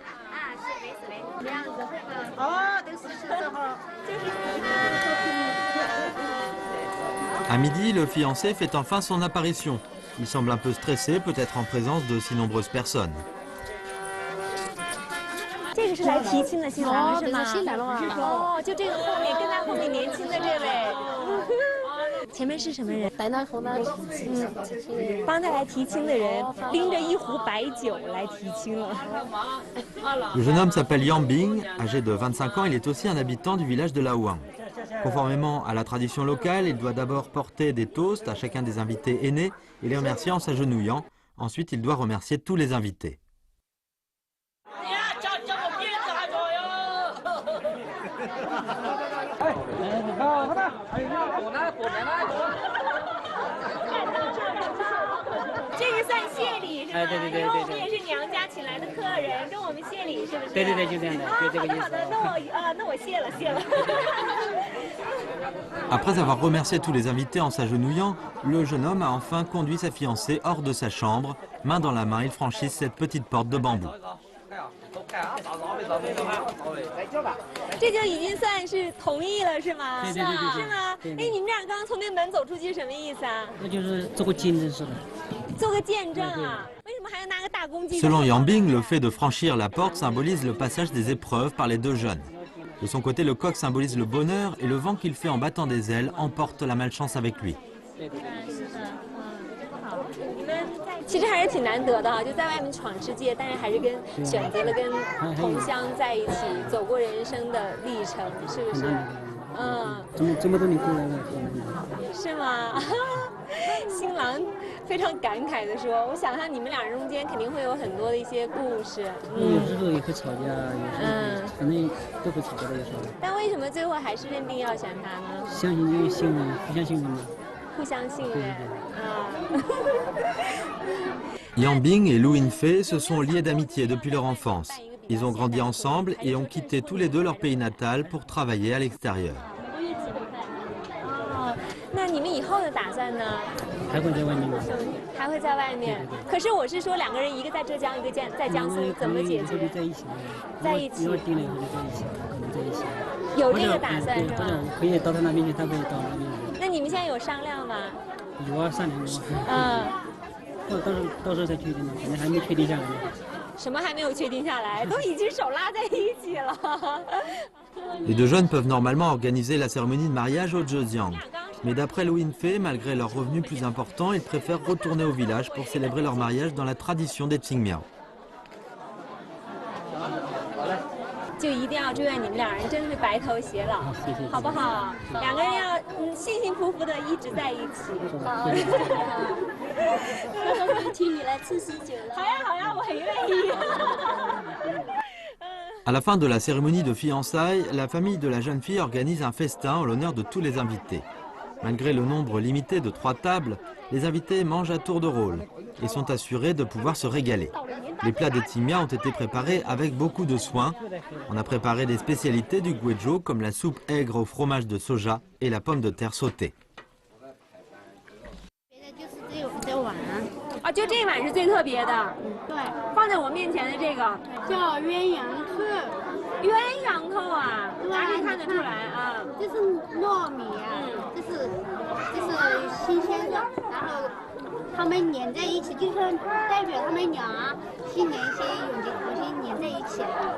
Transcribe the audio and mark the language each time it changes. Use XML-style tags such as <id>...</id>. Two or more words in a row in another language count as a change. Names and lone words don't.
<fr>À midi, le fiancé fait enfin son apparition. Il semble un peu stressé, peut-être en présence de si nombreuses personnes.</fr> <zh>这个是来提亲的新郎是吗？哦，就这个后面跟他后面年轻的这位。前面是什么人？帮他来提亲的人拎着一壶白酒来提亲了。</zh> <fr>Le jeune homme s'appelle Yang Bing, âgé de 25 ans, il est aussi un habitant du village de Laouang. Conformément à la tradition locale, il doit d'abord porter des toasts à chacun des invités aînés et les remercier en s'agenouillant. Ensuite, il doit remercier tous les invités.</fr> <zh>这是算谢礼是吧？对。因为我们也是娘家请来的客人，跟我们谢礼是不是？对，就这样的，就这个意思。好的，那我谢了。</zh> <fr>Après avoir remercié tous les invités en s'agenouillant, le jeune homme a enfin conduit sa fiancée hors de sa chambre. Main dans la main, ils franchissent cette petite porte de bambou.</fr> <zh>这就已经算是同意了是吗？对。是吗？哎，你们俩刚刚从那门走出去什么意思啊？那就是做个见证似的。做个见证啊？为什么还要拿个大公鸡？</zh> <fr>Selon Yang Bing, le fait de franchir la porte symbolise le passage des épreuves par les deux jeunes. De son côté, le coq symbolise le bonheur et le vent qu'il fait en battant des ailes emporte la malchance avec lui.</fr> <zh>其实还是挺难得的哈，就在外面闯世界，但是还是选择了跟同乡在一起，走过人生的历程，是不是？这么多年过来了，是吗？新郎非常感慨地说：“我想象你们俩人中间肯定会有很多的一些故事。有时候也会吵架，有时候反正都会吵架的，有时候。但为什么最后还是认定要选他呢？相信因为信任，互相信任嘛。互相信任啊。”</zh> <fr>Yang Bing et Lu Yinfei se sont liés d'amitié depuis leur enfance. Ils ont grandi ensemble et ont quitté tous les deux leur pays natal pour travailler à l'extérieur.</fr> <zh>那你们以后的打算呢？还会在外面吗？还会在外面。可是我是说，两个人一个在浙江，一个在江苏，怎么解决？在一起。在一起。以后定了以后就在一起，可能在一起。有这个打算是吧？可以到他那边去，他可以到那边。那你们现在有商量吗？有啊，商量过。到时候再确定嘛，反正还没确定下来。什么还没有确定下来？都已经手拉在一起了。</zh> <fr>Les deux jeunes peuvent normalement organiser la cérémonie de mariage au Zhejiang. Mais d'après Lu Yinfei, malgré leurs revenus plus importants, ils préfèrent retourner au village pour célébrer leur mariage dans la tradition des Qingmiao.</fr> <zh>就一定要祝愿你们两人真是白头偕老，好不好？两个人要幸幸福福的一直在一起。好。到时候请你来吃喜酒了。好呀，我很愿意。</zh> <fr>À la fin de la cérémonie de fiançailles, la famille de la jeune fille organise un festin en l'honneur de tous les invités. Malgré le nombre limité de 3 tables, les invités mangent à tour de rôle et sont assurés de pouvoir se régaler. Les plats des Qingmiao ont été préparés avec beaucoup de soin. On a préparé des spécialités du Guizhou comme la soupe aigre au fromage de soja et la pomme de terre sautée.</fr> <zh>啊，就这碗是最特别的。对，放在我面前的这个叫鸳鸯扣。鸳鸯扣啊，哪里看得出来啊？这是糯米啊，这是新鲜的，然后他们粘在一起，就是代表他们俩新年新永结同心粘在一起了。</zh>